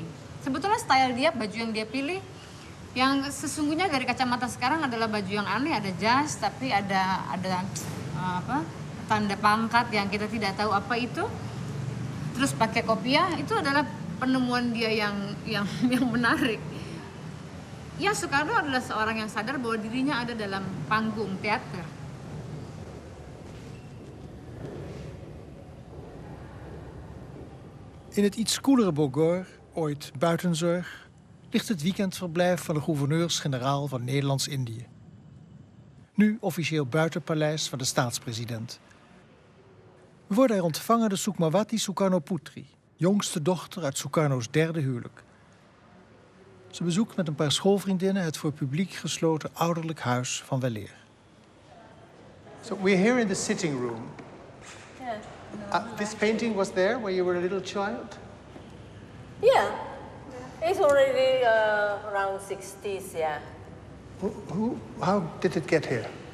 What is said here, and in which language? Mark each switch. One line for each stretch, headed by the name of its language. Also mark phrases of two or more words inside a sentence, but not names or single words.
Indonesian: Sebetulnya style dia, baju yang dia pilih, yang sesungguhnya dari kacamata sekarang adalah baju yang aneh, ada jas, tapi ada tanda pangkat yang kita tidak tahu apa itu. Terus pakai kopiah, itu adalah penemuan dia yang menarik. Ya, Soekarno adalah seorang yang sadar bahwa dirinya ada dalam panggung teater.
Dutch: In het iets koelere Bogor, ooit buitenzorg, ligt het weekendverblijf van de gouverneurs-generaal van Nederlands-Indië. Nu officieel buitenpaleis van de staatspresident. We worden er ontvangen door Sukmawati Sukarnoputri, jongste dochter uit Sukarno's derde huwelijk. Ze bezoekt met een paar schoolvriendinnen het voor publiek gesloten ouderlijk huis van weleer.
English: So we're here in the sitting room. Yeah. This painting was there when you were a little child? Yeah. It's already around 60s, yeah. How did it get here?